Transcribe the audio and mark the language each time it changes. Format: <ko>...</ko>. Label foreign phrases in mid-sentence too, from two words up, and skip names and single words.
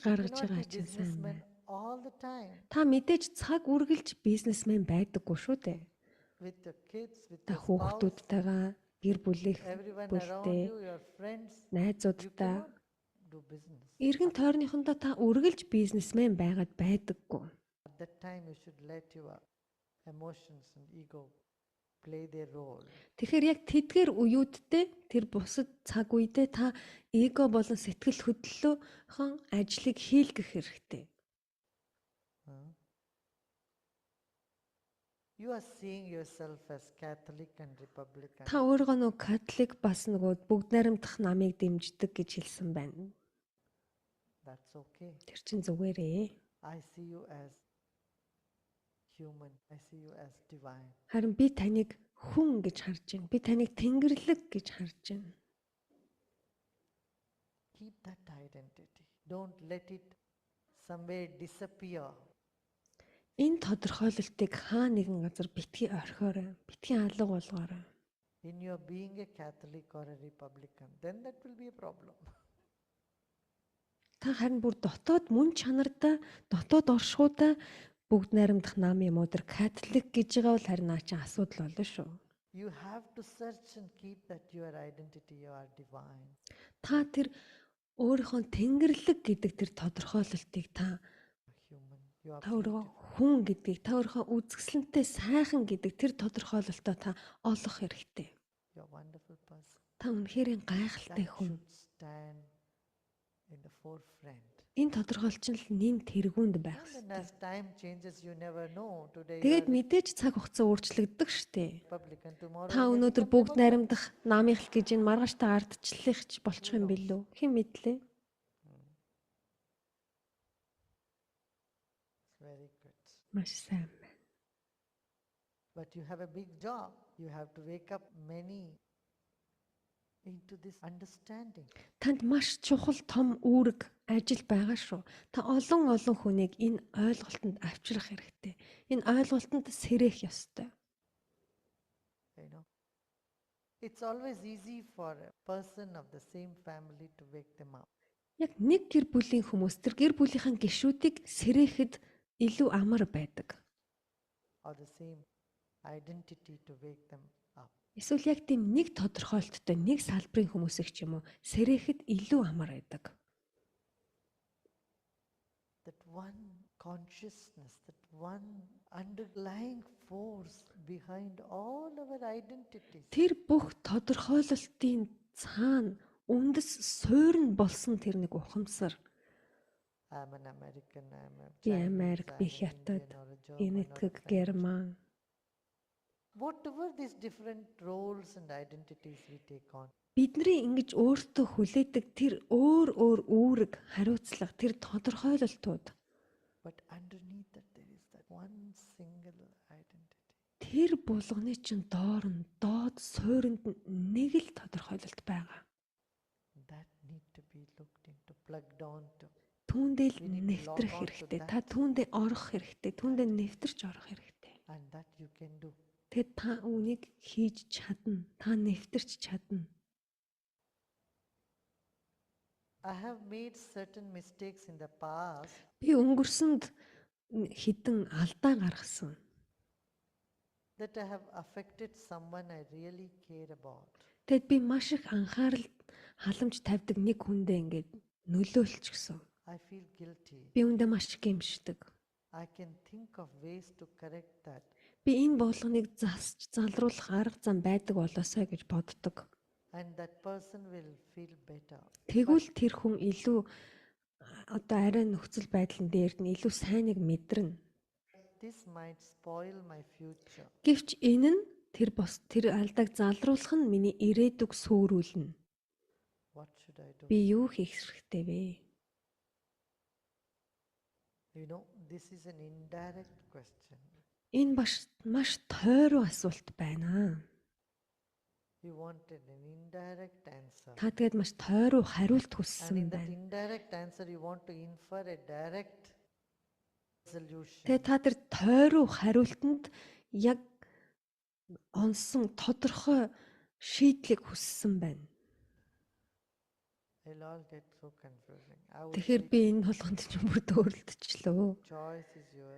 <en>You</en> <mn>гаргаж</mn> <en>cannot</en> <mn>байгаа</mn> <en>be</en> <mn>чинь сайн</mn> <en>businessman</en> <mn>байна.</mn> <en>all the time</en> <mn>Та мэдээж цаг үргэлж бизнесмен байдаггүй шүү дээ.</mn> <en>with your kids, with</en> <mn>Та</mn> <en>your spouse,</en> <mn>хүүхдүүдтэйгээ гэр бүлийнх</mn> <en>everyone around</en> <mn>бүлтэй,</mn> <en>you, your friends. You</en> <mn>найзуудтай,</mn> <en>cannot do business.</en> <mn>эргэн тойрныхондоо та үргэлж бизнесмен байгаад байдаггүй.</mn> <en>At that time, you should let your emotions and ego play their role.</en> <mn>Тэгэхээр яг тэдгээр үеүүдтэй тэр бусад цаг үедээ та эго болон сэтгэл хөдлөлөөхөн ажлыг хийлгэх хэрэгтэй. Huh?</mn> <en>You are seeing yourself as Catholic and Republican.</en> <mn>Та өөрийгөө нөгөө католик бас нөгөө бүгд найрамдах намыг дэмждэг гэж хэлсэн байна.</mn> <en>That's okay.</en> <mn>Тэр чинь зүгээрээ.</mn> <en>I see you as human. I see you as divine.</en> <mn>Харин би таныг хүн гэж харж байна. Би таныг тэнгэрлэг гэж харж байна.</mn> <en>Keep that identity. Don't let it somewhere disappear.</en> <mn>Энэ тодорхойлолтыг хаа нэгэн газар битгий орхиорой, битгий алга болгоорой.</mn> <en>In your being a Catholic or a Republican, then that will be a problem.</en> <mn>Та харин бүр дотоод мөн чанартай, дотоод оршуудаа бүгд найрамдах нам юм уу? Тэр католик гэж байгаа бол харин наа чи асуудал болно шүү.</mn> <en>You have to search and keep that your identity, you are divine.</en> <mn>Та тэр өөрийнхөө тэнгэрлэг гэдэг тэр тодорхойлолтыг та</mn> <en>Human. You are</en> <mn>өөрийгөө</mn> <en>beautiful.</en> <mn>хүн гэдгийг, та өөрийнхөө үзэсгэлэнтэй сайхан гэдэг тэр тодорхойлолтоо та олох хэрэгтэй.</mn> <en>You are a wonderful person.</en> <mn>Та үнэхээр гайхалтай</mn> <en>That</en> <mn>хүн.</mn> <en>should stand in the forefront.</en> <mn>Энэ тодорхойлолт нь нэн тэргуунд байх</mn> <en>And</en> <mn>хэрэгтэй.</mn> <en>as time changes, you never know. Today you</en> <mn>Тэгээд</mn> <en>are</en> <mn>мэдээж цаг хугацаа өөрчлөгддөг штэ.</mn> <en>Republican, tomorrow</en> <mn>Та</mn> <en>you may</en> <mn>өнөөдөр</mn> <en>become</en> <mn>бүгд</mn> <en>Democrat.</en> <mn>найрамдах намынх л гэж энэ маргааштай ардчлалынх ч болчих юм билүү? Хэн мэдлээ?</mn> <en>It's very good.</en> <mn>Маш сайн байна.</mn> <en>But you have a big job. You have to wake up many into this understanding.</en> <mn>Танд маш чухал том үүрэг ажил байгаа шүү. Та олон хүнийг энэ ойлголтод авчрах хэрэгтэй. Энэ ойлголтод сэрэх ёстой.</mn> <en>You know, it's always easy for a person of the same family to wake them up.</en> <mn>Яг нэг гэр бүлийн хүмүүс тэр гэр бүлийнхэн гишүүдийг сэрэхэд илүү амар байдаг.</mn> <en>Or the same identity to wake them up.</en> <mn>Эсвэл яг тийм нэг тодорхойлолттой нэг салбарын хүмүүсийг ч юм уу сэрэхэд илүү амар байдаг.</mn> <en>That one consciousness, that one underlying force behind all our identities.</en> <mn>Тэр бүх тодорхойлолтын цаана үндэс суурь нь болсон тэр нэг ухамсар.</mn> <en>I'm an American, I'm a</en> <mn>Би</mn> <en>Chinese,</en> <mn>Америк, би</mn> <en>I'm an</en> <mn>Хятад,</mn> <en>Indian or a</en> <mn>би</mn> <en>German or a</en> <mn>Нэтгэг,</mn> <en>French.</en> <mn>Герман.</mn> <en>Whatever these different roles and identities we take on,</en> <mn>Бидний ингэж өөртөө хүлээдэг тэр өөр үүрэг, хариуцлага, тэр тодорхойлолтууд</mn> <en>but underneath that there is that one single identity.</en> <mn>тэр булганы чинь доод суурьнд нэг л тодорхойлолт байгаа.</mn> <en>That need to be looked into, plugged onto.</en> <mn>Түүндээ л</mn> <en>We need to</en> <mn>нэвтрэх</mn> <en>log on to</en> <mn>хэрэгтэй.</mn> <en>that.</en> <mn>Та түүндээ орох хэрэгтэй. Түүндээ нэвтэрч орох хэрэгтэй.</mn> <en>And that you can do.</en> <mn>Тэгээд та үүнийг хийж чадна. Та нэвтэрч чадна.</mn> <en>I have made certain mistakes in the past</en> <mn>Би өнгөрсөнд хідэн алдаа гаргасан.</mn> <en>that I have affected someone I really care about.</en> <mn>Тэгэд би маш их анхаарал халамж тавьдаг нэг хүндээ ингээд нөлөөлчихсөн.</mn> <en>I feel guilty.</en> <mn>Би үүндээ маш гэмшдэг.</mn> <en>I can think of ways to correct that.</en> <mn>Би энэ болгоныг засч залруулах арга зам байдаг болоосой гэж боддог.</mn> <en>And that person will feel better.</en> <mn>Тэгвэл тэр хүн илүү одоо арай нөхцөл байдлын дээр нь илүү сайныг мэдэрнэ.</mn> <en>This might spoil my future.</en> <mn>Гэвч энэ нь тэр алдааг залруулах нь миний ирээдүг сөөрүүлнэ.</mn> <en>What should I do?</en> <mn>Би юу хийх хэрэгтэй вэ?</mn> <en>You know, this is an indirect question.</en> <mn>Энэ маш тойруу асуулт байна.</mn> <en>You wanted an indirect answer.</en> <mn>Та тэгээд маш тойруу хариулт</mn> <en>And</en> <mn>хүссэн</mn> <en>in that</en> <mn>байна.</mn> <en>indirect answer, you want to infer a direct solution.</en> <mn>Тэгээд та тэр тойруу хариултанд яг онсон тодорхой шийдлийг хүссэн байна.</mn> <en>It'll all get so confusing. I would</en> <mn>Тэгэхээр</mn> <en>say</en> <mn>би энэ болгонд ч бүр дөөрөлдчихлөө.</mn> <en>choice is yours.</en>